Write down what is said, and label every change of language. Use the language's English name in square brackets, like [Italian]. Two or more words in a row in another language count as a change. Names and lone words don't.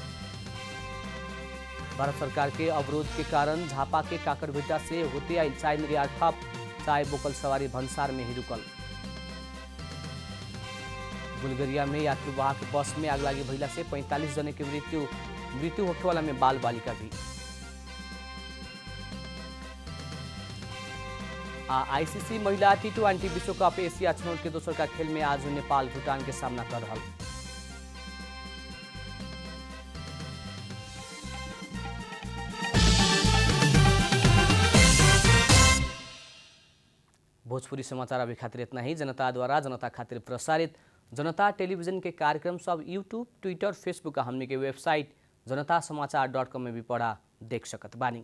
[Bhojpuri] भारत सरकार के अवरोध के कारण झापा के काकरभिट्टा से होते आई चाय निर्यात ठप। चाय बोकल सवारी भंसार में ही रुकल। बुल्गारिया में यात्रीवाहक बस में आगलागी भइला से 45 जने की मृत्यु होखेवाला में बाल बालिका भी। आईसीसी महिला टी20 विश्व कप एशिया छनौट के दोसर का खेल में आज नेपाल भूटान के सामना कर रहा। भोजपुरी समाचार अभी खातिर इतना ही। जनता द्वारा जनता खातिर प्रसारित जनता टेलीविजन के कार्यक्रम सब यूट्यूब, ट्विटर, फेसबुक का हमने के वेबसाइट जनतासमाचार.com में भी पढ़ा देख सकत बानी।